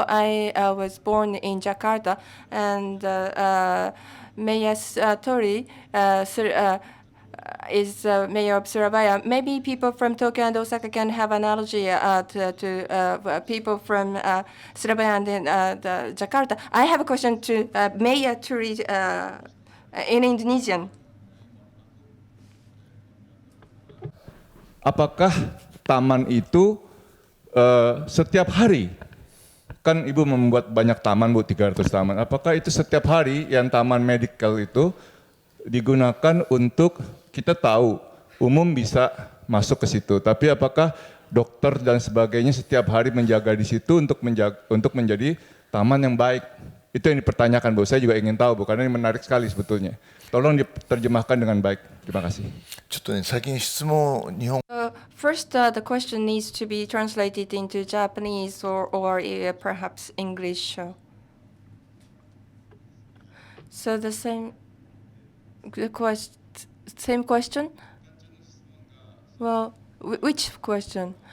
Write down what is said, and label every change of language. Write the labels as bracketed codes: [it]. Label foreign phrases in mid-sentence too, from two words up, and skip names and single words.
[en] I was born in Jakarta, and Mayor Tori is mayor of Surabaya. Maybe people from Tokyo and Osaka can have analogy to people from Surabaya and Jakarta. I have a question to Mayor Tori in Indonesian. [id] Apakah taman itu setiap hari, kan Ibu membuat banyak taman Bu, 300 taman. Apakah itu setiap hari yang taman medical itu digunakan untuk kita tahu umum bisa masuk ke situ, tapi apakah dokter dan sebagainya setiap hari menjaga di situ untuk menjadi taman yang baik? Itu yang dipertanyakan Bu. Saya juga ingin tahu Bu, karena ini menarik sekali sebetulnya. Tolong diterjemahkan dengan baik. Terima kasih. [ja] ちょっとね、先に質問、日本 [en] First, the question needs to be translated into Japanese or perhaps English. So the same question? Well, which question?